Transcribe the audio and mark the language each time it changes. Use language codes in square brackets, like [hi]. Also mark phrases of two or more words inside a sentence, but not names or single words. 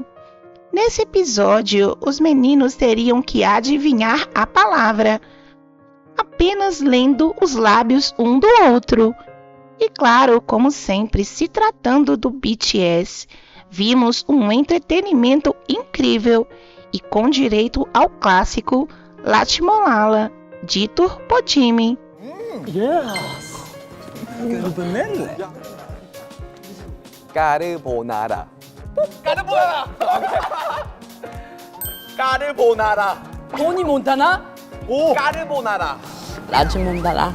[pt] Nesse episódio, os meninos teriam que adivinhar a palavra, apenas lendo os lábios um do outro. E claro, como sempre, se tratando do BTS, vimos um entretenimento incrível e com direito ao clássico Lattimolala, dito por Jimin. [ko] 까르보나라. 까르보나라. 토니 몬타나? 오. 까르보나라. 라지 몬타나?